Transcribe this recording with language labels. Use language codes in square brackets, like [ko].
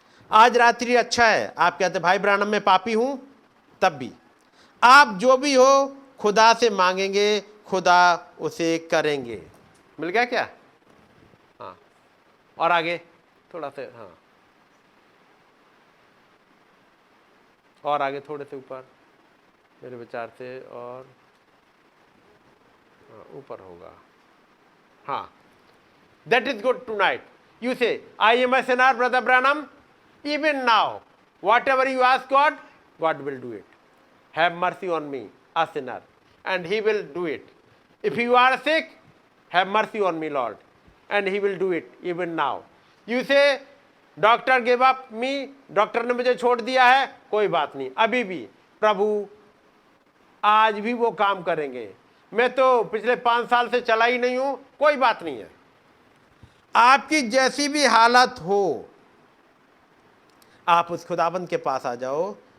[hi] आज रात्रि अच्छा है। आप कहते भाई ब्रानम मैं पापी हूं, तब भी आप जो भी हो खुदा से मांगेंगे खुदा उसे करेंगे। मिल गया क्या? हाँ, और आगे थोड़ा सा, हाँ और आगे थोड़े से ऊपर मेरे विचार से, और ऊपर होगा। [en] हाँ, that is good tonight. You say, I am a sinner, brother Branham. Even now, whatever you ask God, God will do it. Have mercy on me, a sinner, and He will do it. If you are sick, have mercy on me, Lord, and He will do it even now. You say, doctor give up me, [hi] doctor ने मुझे छोड़ दिया है, कोई बात नहीं, अभी भी प्रभु आज भी वो काम करेंगे। मैं तो पिछले 5 साल से चला ही नहीं हूं, कोई बात नहीं है। आपकी जैसी भी हालत हो आप उस खुदाबंद के पास आ जाओ।